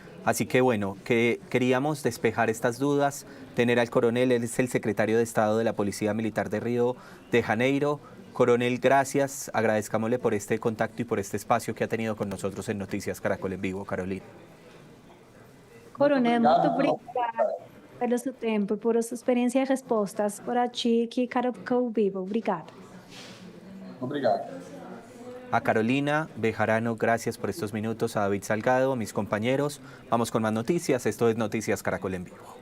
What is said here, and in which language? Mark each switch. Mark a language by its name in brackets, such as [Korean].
[Spanish] Así que bueno, que queríamos despejar estas dudas, tener al coronel, él es el secretario de Estado de la Policía Militar de Río de Janeiro. Coronel, gracias, agradezcámosle por este contacto y por este espacio que ha tenido con nosotros en Noticias Caracol en Vivo, Carolina. [Portuguese] Coronel, muito obrigada pelo seu tempo e por sua experiência e respostas por aqui, Caracol Vivo. Obrigada. Obrigado. [Spanish] A Carolina Bejarano, gracias por estos minutos. A David Salgado, mis compañeros. Vamos con más noticias. Esto es Noticias Caracol en Vivo.